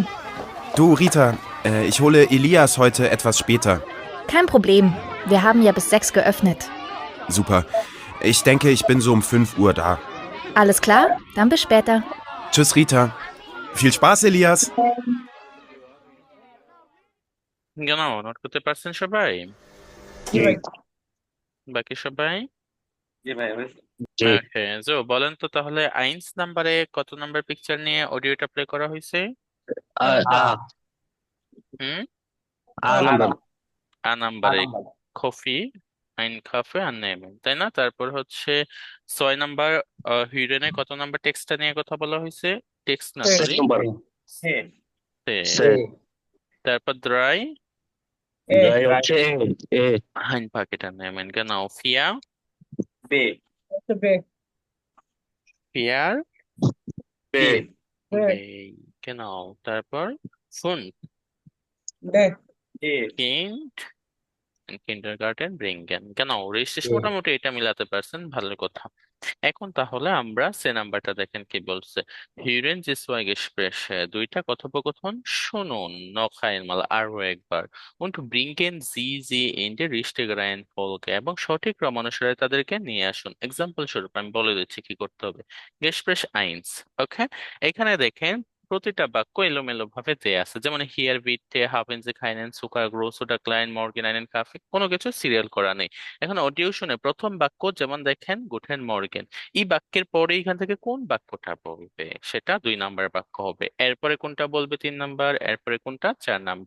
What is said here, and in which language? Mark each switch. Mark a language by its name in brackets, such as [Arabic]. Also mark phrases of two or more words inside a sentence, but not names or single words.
[German] Du Rita, ich hole Elias heute etwas später. Kein Problem. Wir haben ja bis 6 geöffnet. Super. Ich denke, ich bin so um 5 Uhr da. Alles klar? Dann bis später. Tschüss Rita. Viel Spaß, Elias. Genau, [Bangla] নোট করতে পারছেন সবাই? জি ভাই। বাকি সবাই? জি ভাই। ওকে, বলেন তো তাহলে আইন্স নাম্বারে কত নাম্বার পিকচার নিয়ে অডিওটা প্লে করা হয়েছে? হুম, আ নাম্বারে কফি, [German] ein Kaffee an nehmen, [Bangla] তাই না? তারপর হচ্ছে 6 নাম্বার হিউরেনে কত নাম্বার টেক্সটটা নিয়ে কথা বলা হয়েছে? টেক্সট না, সরি, তারপর [German] drei ein Paket an nehmen, genau, vier, vier, genau, [Bangla] তারপর [German] fünf, kind, Kindergarten bringen, genau, [Bangla] রেজিস্ট্রেশন মোটামুটি এটা মিলাতে পারছেন, ভালো কথা। এখন তাহলে আমরা সে নাম্বারটা দেখেন কি বলছে। [German] Hören Sie zwei Gespräche, [Bangla] দুইটা কথোপকথন শুনুন, [German] noch einmal, [Bangla] আরো একবার, [German] und bringen Sie sie in die richtige Reihenfolge, [Bangla] এবং সঠিক ক্রম অনুসারে তাদেরকে নিয়ে আসুন। এক্সাম্পল স্বরূপ আমি বলে দিচ্ছি কি করতে হবে। [German] Gespräch 1, [Bangla] ওকে? এখানে দেখেন প্রতিটা বাক্য এলোমেলো ভাবে দেয়া আছে, যেমন [German] Hier bitte haben Sie keinen Zucker groß oder klein Morgen einen Kaffee, [Bangla] কোনো কিছু সিরিয়াল করা নেই। এখন অডিও শুনে প্রথম বাক্য যেমন দেখেন [German] Guten Morgen, [Bangla] এই বাক্যের পরে এখান থেকে কোন বাক্যটা বলবে সেটা 2 নাম্বার বাক্য হবে, এরপরে কোনটা বলবে 3 নাম্বার, এরপরে কোনটা 4 নাম্বার।